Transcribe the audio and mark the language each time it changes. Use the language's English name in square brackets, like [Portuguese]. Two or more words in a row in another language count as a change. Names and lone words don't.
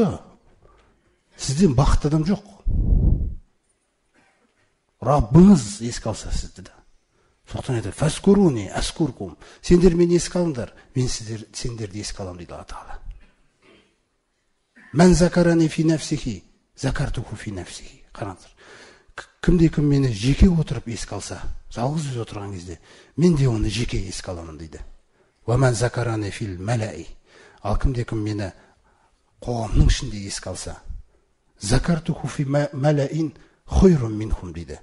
[Kazakh] Сізден бақытты адам жоқ. Раббыңыз еске алса сізді да. Соқтан еді, [Arabic] فاذكروني أذكركم. [Kazakh] Сендер мені еске алыңдар, мен сендерді еске аламын дейді Алла Тағала. [Arabic] من ذكرني في نفسه ذكرته في نفسه. [Kazakh] Қараңыздар. Кімде-кім мені жеке отырып еске алса, жалғыз өзі отырған кезде, мен де оны жеке еске аламын дейді. [Arabic] ومن ذكرني في ملأ. [Kazakh] Ал кімде-кім мені қоғамның ішінде еске алса, [Arabic] ذكرته في ملأ خير منهم дейді.